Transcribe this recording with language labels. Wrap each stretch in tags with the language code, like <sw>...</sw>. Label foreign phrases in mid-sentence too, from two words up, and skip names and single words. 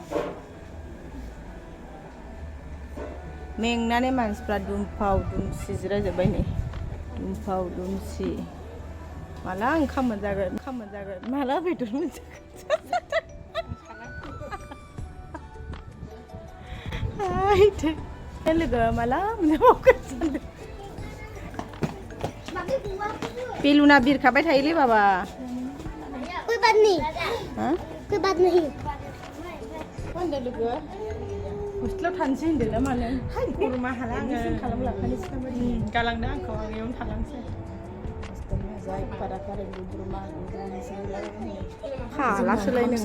<brx>मेंनानै मानसिफ्रा दुमफाव दुमसि जिरायजोब्बाय नै दुमफाव दुमसि माला ओंखाम मोनजागोन माला बेदर मोनजागोन लोगो माला मोनजाबावगोन सानदों बेलुना बिरखाबाय थायोलै बाबा</brx> <hi>कोई बात नहीं</hi> <brx>होनदो लोगो हस्टेलाव थानोसै होनदोंना मानो गरमा हाला आङो खालामलांखानोसै नामा गालांदो आंखौ आं इयावनो थालांसै जाय फारा फारा गुद्रुमा हालासोलाय नोङो</brx>